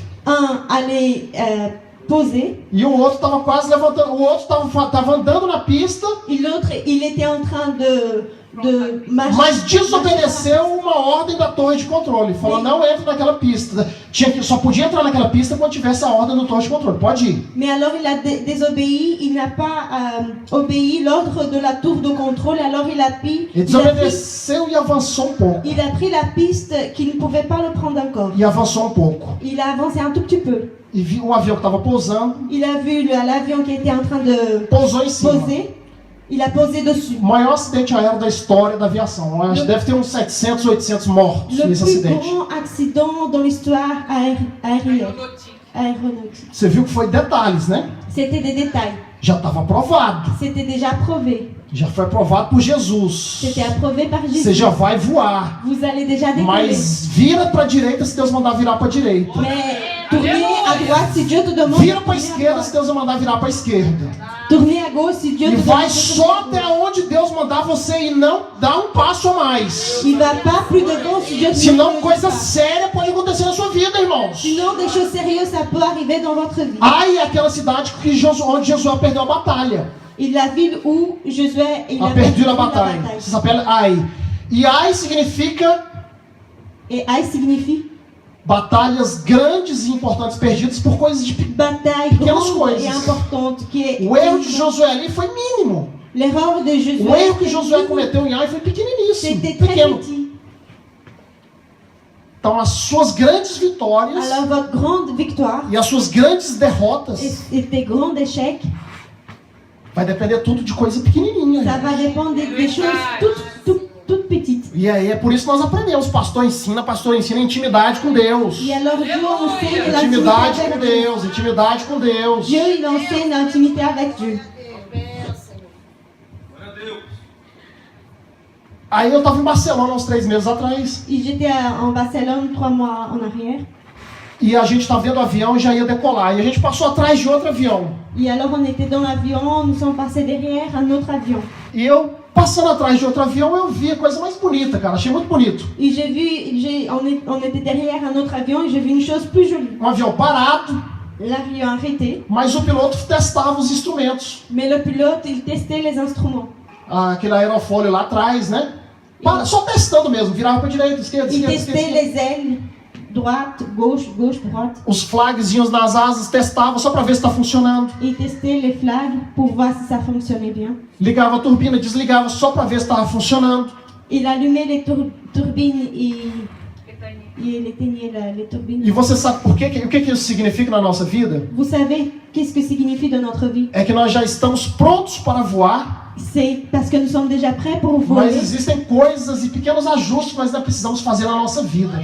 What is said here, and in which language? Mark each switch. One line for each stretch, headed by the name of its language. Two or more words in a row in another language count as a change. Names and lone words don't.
French: Un allait poser
Portuguese: E o outro estava quase levantando. O outro estava andando na pista,
French: et l'autre, il était en train de marcher.
Portuguese: mas desobedeceu uma ordem da torre de controle. Falou, não entra naquela pista. Só podia entrar naquela pista quando tivesse a ordem da torre de controle. Pode ir.
French: Mais alors il a désobéi, il n'a pas obéi l'ordre de la tour de contrôle, alors
Portuguese: Ele desobedeceu e avançou um pouco.
French: il a pris la piste qui ne pouvait pas le prendre encore.
Portuguese: E avançou um pouco.
French: Il a avancé un tout petit peu.
Portuguese: E viu o avião que estava pousando,
French: Il a vu l'avion qui était en train de
Portuguese: pousou em cima.
French: poser, il a posé dessus.
Portuguese: O maior acidente aéreo da história da aviação. Acho que deve ter uns 700, 800 mortos
French: Le
Portuguese: nesse
French: plus
Portuguese: acidente.
French: grand accident dans l'histoire aérienne. Aéronautique.
Portuguese: Você viu que foi detalhes, né?
French: C'était des détails.
Portuguese: Já estava aprovado.
French: C'était déjà approuvé.
Portuguese: Já foi aprovado por Jesus.
French: C'était approuvé par
Portuguese: Você
French: Jésus.
Portuguese: já vai voar.
French: Vous allez déjà décoller.
Portuguese: Mas vira para a direita se Deus mandar virar para a direita.
French: Mais tournez à droite si Dieu te demande.
Portuguese: Vira para a esquerda se Deus mandar virar para a esquerda.
French: Tournez à gauche si Dieu
Portuguese: E
French: te
Portuguese: vai
French: demande.
Portuguese: só até onde Deus mandar você ir, não dá um passo a mais.
French: Il va pas plus devant si Dieu te
Portuguese: Senão
French: demande.
Portuguese: coisa séria pode acontecer na sua vida, irmãos.
French: Sinon, des choses sérieuses, ça peut arriver dans votre vie.
Portuguese: Ai, aquela cidade onde Josué perdeu a batalha.
French: Et la ville où Josué il A perdu la
Portuguese: batalha. Você sabe, Ai. E Ai significa
French: Et Aïe signifie
Portuguese: batalhas grandes e importantes perdidas por coisas de
French: bataille
Portuguese: Pequenas
French: grande
Portuguese: coisas.
French: et importante qui est.
Portuguese: O erro de Josué ali foi mínimo.
French: L'erreur de Josué.
Portuguese: O erro que Josué cometeu em Ai foi pequeniníssimo,
French: C'était très
Portuguese: pequeno.
French: petit.
Portuguese: Então as suas grandes vitórias
French: Alors votre grande victoire
Portuguese: e as suas grandes derrotas
French: et tes grands échecs,
Portuguese: vai depender tudo de coisa pequenininha.
French: ça va dépendre des choses toutes petites.
Portuguese: E aí é por isso que nós aprendemos. Pastor ensina intimidade com Deus.
French: Et alors Dieu enseigne l'intimité
Portuguese: Intimidade com
French: avec Dieu.
Portuguese: Deus, intimidade com Deus.
French: Dieu, il enseigne l'intimité avec Dieu.
Portuguese: Aí eu estava em Barcelona há uns 3 meses atrás.
French: Et j'étais en Barcelone 3 mois en arrière.
Portuguese: E a gente estava vendo o avião e já ia decolar. E a gente passou atrás de outro avião.
French: Et alors on était dans l'avion, nous sommes passés derrière un autre avion.
Portuguese: E eu, passando atrás de outro avião, eu vi a coisa mais bonita, cara. Achei muito bonito.
French: Et on était derrière un autre avion et j'ai vu une chose plus jolie.
Portuguese: Um avião parado,
French: L'avion arrêté,
Portuguese: mas o piloto testava os instrumentos.
French: mais le pilote, il testait les instruments.
Portuguese: Aquele aerofólio lá atrás, né? Só testando mesmo. Virava para direita, esquerda,
French: Il
Portuguese: esquerda,
French: testait
Portuguese: esquerda.
French: les ailes, droite, gauche, gauche, droite.
Portuguese: Os flagzinhos nas asas, testava só para ver se está funcionando.
French: Il testait les flags pour voir si ça fonctionnait bien.
Portuguese: Ligava a turbina, desligava só para ver se estava funcionando.
French: Il allumait les turbines et il éteignait les turbines.
Portuguese: E você sabe por quê? O que isso significa na nossa vida?
French: Vous savez qu'est-ce que signifie dans notre vie?
Portuguese: É que nós já estamos prontos para voar,
French: C'est parce que nous sommes déjà prêts pour
Portuguese: mas
French: voler.
Portuguese: existem coisas e pequenos ajustes que nós ainda precisamos fazer na nossa vida.